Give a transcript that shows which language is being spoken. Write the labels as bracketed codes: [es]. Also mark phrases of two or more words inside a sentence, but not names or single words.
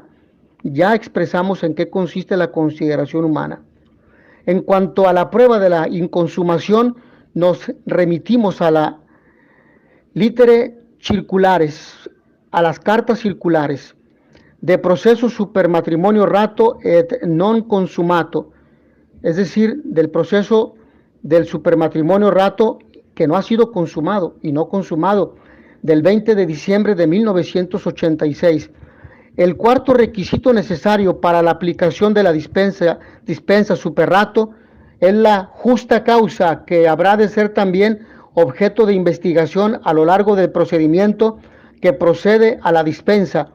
[es] Ya expresamos en qué consiste la consideración humana. En cuanto a la prueba de la inconsumación, nos remitimos a la [la] litere circulares, [es] a las cartas circulares, de proceso [la] supermatrimonio rato et non consumato, [es] es decir, del proceso del supermatrimonio rato que no ha sido consumado y no consumado, del 20 de diciembre de 1986. El cuarto requisito necesario para la aplicación de la dispensa superrato es la justa causa, que habrá de ser también objeto de investigación a lo largo del procedimiento que procede a la dispensa.